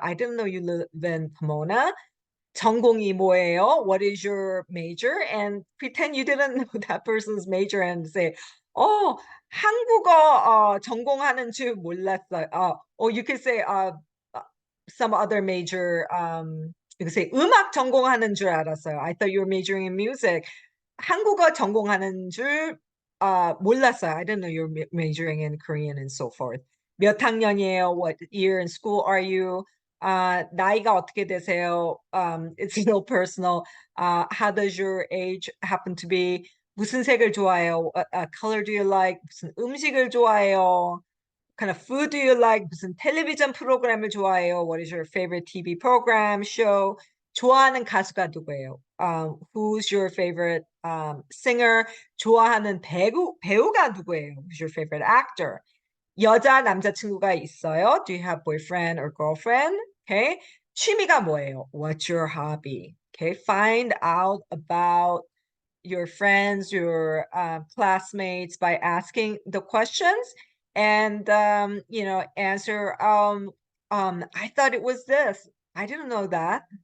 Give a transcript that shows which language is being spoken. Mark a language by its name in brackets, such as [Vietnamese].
[English] I didn't know you live in Pomona. [Korean] 전공이 뭐예요? [English] What is your major? And pretend you didn't know that person's major and say, [Korean] 한국어 전공하는 줄 몰랐어요. [English] Or you could say some other major. You could say [Korean] 음악 전공하는 줄 알았어요. [English] I thought you were majoring in music. [Korean] 한국어 전공하는 줄 몰랐어요. [English] I didn't know you were majoring in Korean and so forth. [Korean] 몇 학년이에요? [English] What year in school are you? [Korean] 나이가 어떻게 되세요? [English] It's no personal. How does your age happen to be? [Korean] 무슨 색을 좋아해요? [English] What color do you like? [Korean] 무슨 음식을 좋아해요? [English] Kind of food do you like? [Korean] 무슨 텔레비전 프로그램을 좋아해요? [English] What is your favorite TV program, show? [Korean] 좋아하는 가수가 누구예요? [English] who's your favorite singer? [Korean] 좋아하는 배우가 누구예요? [English] Who's your favorite actor? [Korean] 여자, 남자친구가 있어요? [English] Do you have boyfriend or girlfriend? Okay. [Korean] 취미가 뭐예요? [English] What's your hobby? Okay. Find out about your friends, your classmates by asking the questions and answer I thought it was this. I didn't know that.